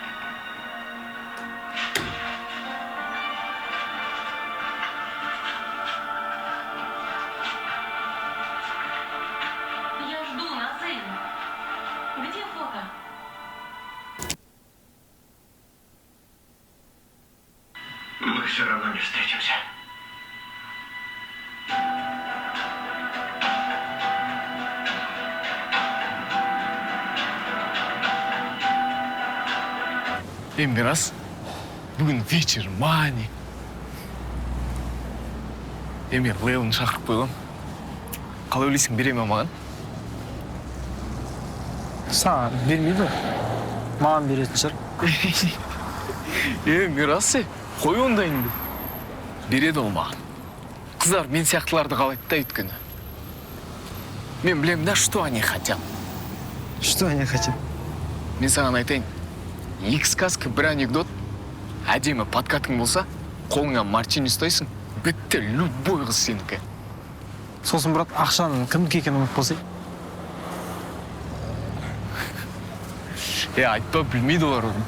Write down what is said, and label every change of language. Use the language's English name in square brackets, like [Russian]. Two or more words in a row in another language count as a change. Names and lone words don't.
[Russian] Я жду, Назым. Где фото? Мы все равно не встретимся. [Kazakh] Мирас, бүгін вечер, мани. Мен Лейланы шақырып қойғам. Қалай ойлайсың, бере ме маған? Саған бермейді ғой. Маған беретін шығар. Мирас, қой ондайыңды. Береді ол маған. Қыздар мен сияқтыларды қалайды да өйткені. Мен білем да, [Russian] что они хотят. Что они хотят? [Kazakh] Мен саған айтайын. Екі сказка, бір анекдот. Әдемі подкатың болса, қолыңа мартини ұстайсың. Бітті, любой қыз сенікі. Сосын, брат, ақшаның кімдікі екенін ұмытып қалсай. Айтпа, білмейді олар оны.